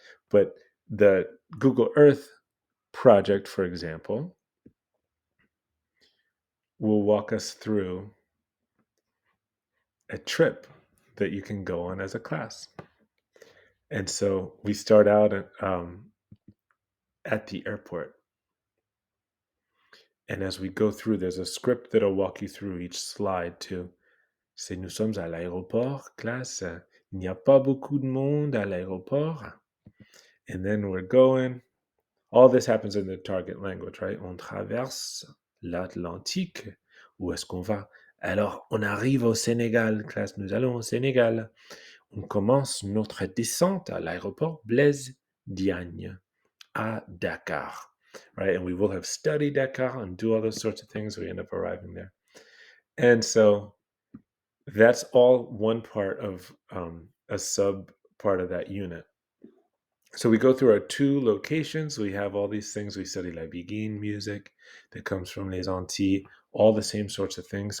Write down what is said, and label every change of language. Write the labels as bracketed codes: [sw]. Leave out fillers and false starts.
[en] But the Google Earth project, for example, will walk us through a trip that you can go on as a class. And so we start out at the airport. And as we go through, there's a script that'll walk you through each slide too. [fr] C'est nous sommes à l'aéroport, classe. Il n'y a pas beaucoup de monde à l'aéroport. [en] And then we're going. All this happens in the target language, right? [fr] On traverse l'Atlantique. Où est-ce qu'on va? Alors, on arrive au Sénégal, classe. Nous allons au Sénégal. On commence notre descente à l'aéroport Blaise Diagne à Dakar, [en] right? And we will have studied Dakar and do all those sorts of things. We end up arriving there. And so that's all one part of a sub part of that unit. So we go through our two locations. We have all these things. We study La Biguine music that comes from Les Antilles, all the same sorts of things.